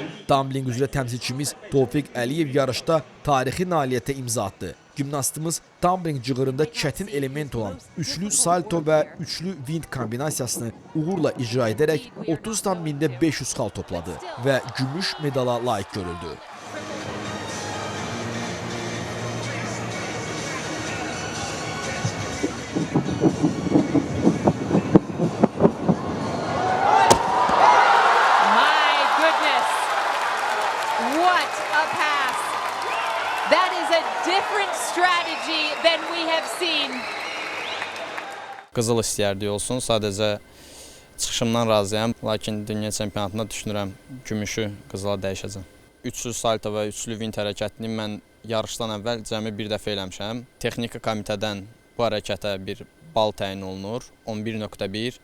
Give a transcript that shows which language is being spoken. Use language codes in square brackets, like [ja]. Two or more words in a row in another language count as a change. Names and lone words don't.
[az] Dambling üzrə təmsilçimiz Tofiq Əliyev yarışda tarixi nailiyyətə imza atdı. Gimnastımız dambling cığırında çətin element olan üçlü salto və üçlü wind kombinasiyasını uğurla icra edərək 30,500 xal topladı və gümüş medala layiq görüldü. [en] What a pass! That is a different strategy than we have seen. [az] Qızıl istəyərdik olsun, sadəcə çıxışımdan razıyam, lakin dünya çempionatında düşünürəm gümüşü qızıla dəyişəcəm. Üçlü salto və üçlü wind hərəkətini mən yarışdan əvvəl cəmi bir dəfə eləmişəm. Texniki komitədən bu hərəkətə bir bal təyin olunur, 11,1.